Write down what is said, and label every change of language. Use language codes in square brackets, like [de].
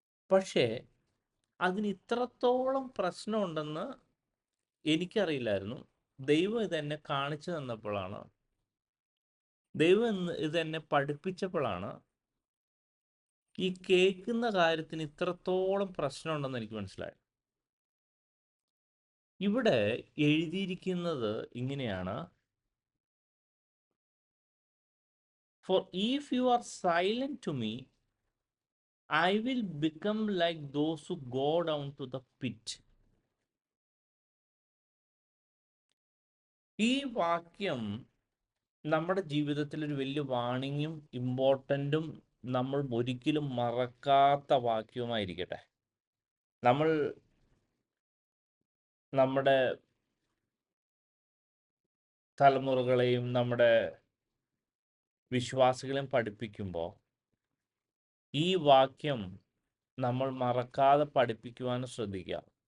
[ml] പക്ഷേ അതിന് ഇത്രത്തോളം പ്രശ്നമുണ്ടെന്ന് എനിക്കറിയില്ലായിരുന്നു. ദൈവം ഇതെന്നെ കാണിച്ചു തന്നപ്പോഴാണ്, ദൈവം ഇതെന്നെ പഠിപ്പിച്ചപ്പോഴാണ് ഈ കേൾക്കുന്ന കാര്യത്തിന് ഇത്രത്തോളം പ്രശ്നമുണ്ടെന്ന് എനിക്ക് മനസ്സിലായി. ഇവിടെ എഴുതിയിരിക്കുന്നത് ഇങ്ങനെയാണ്: [en] For if you are silent to me, I will become like those who go down to the pit. [ml] ഈ വാക്യം നമ്മുടെ ജീവിതത്തിൽ ഒരു വലിയ വാണിങ്ങും ഇമ്പോർട്ടൻറ്റും നമ്മൾ ഒരിക്കലും മറക്കാത്ത വാക്യവുമായിരിക്കട്ടെ. നമ്മൾ നമ്മുടെ തലമുറകളെയും നമ്മുടെ വിശ്വാസികളെയും പഠിപ്പിക്കുമ്പോൾ ഈ വാക്യം നമ്മൾ മറക്കാതെ പഠിപ്പിക്കുവാനും ശ്രദ്ധിക്കുക.